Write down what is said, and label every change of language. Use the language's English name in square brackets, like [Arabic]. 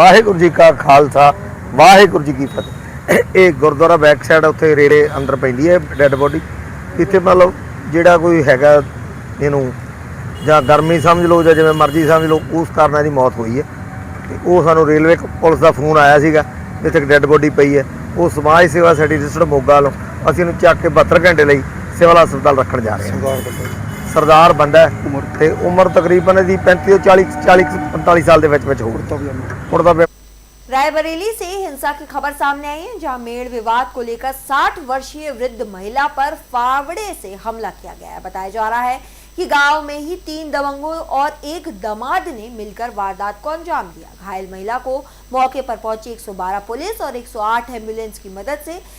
[Punjabi] वाहिगुरु जी का खालसा वाहिगुरु जी की फतेह। ਇਹ ਗੁਰਦੁਆਰਾ ਬੈਕ ਸਾਈਡ ਉੱਥੇ ਰੇੜੇ ਅੰਦਰ ਪੈਂਦੀ ਹੈ ਡੈੱਡ ਬੋਡੀ। ਇੱਥੇ ਮਤਲਬ ਜਿਹੜਾ ਕੋਈ ਹੈਗਾ ਇਹਨੂੰ ਜਾਂ ਗਰਮੀ ਸਮਝ ਲਓ ਜਾਂ ਜਿਵੇਂ ਮਰਜ਼ੀ ਸਮਝ ਲਓ ਉਸ ਕਾਰਨ ਇਹਦੀ ਮੌਤ ਹੋਈ ਹੈ। ਤੇ ਉਹ ਸਾਨੂੰ ਰੇਲਵੇ ਪੁਲਿਸ ਦਾ ਫੋਨ ਆਇਆ ਸੀਗਾ ਜਿੱਥੇ ਇੱਕ ਡੈੱਡ ਬੋਡੀ ਪਈ ਹੈ। ਉਹ ਸਮਾਜ ਸੇਵਾ ਸਾਡੀ ਰਜਿਸਟਰਡ ਮੋਗਾ ਵੱਲੋਂ ਅਸੀਂ ਇਹਨੂੰ ਚੱਕ ਕੇ 72 ਘੰਟੇ ਲਈ ਸਿਵਲ ਹਸਪਤਾਲ ਰੱਖਣ ਜਾ ਰਹੇ ਹਾਂ। ਸਰਦਾਰ ਬੰਦਾ ਤੇ ਉਮਰ ਤਕਰੀਬਨ ਇਹਦੀ 35 ਤੋਂ 40-45 साल ਦੇ ਵਿੱਚ ਹੋਊ। [Hindi] रायबरेली से हिंसा की खबर सामने आई है, जहां मेड़ विवाद को लेकर 60 वर्षीय वृद्ध महिला पर फावड़े से हमला किया गया है। बताया जा रहा है कि गांव में ही 3 दबंगों और एक दामाद ने मिलकर वारदात को अंजाम दिया। घायल महिला को मौके पर पहुंची 112 पुलिस और 108 एम्बुलेंस की मदद से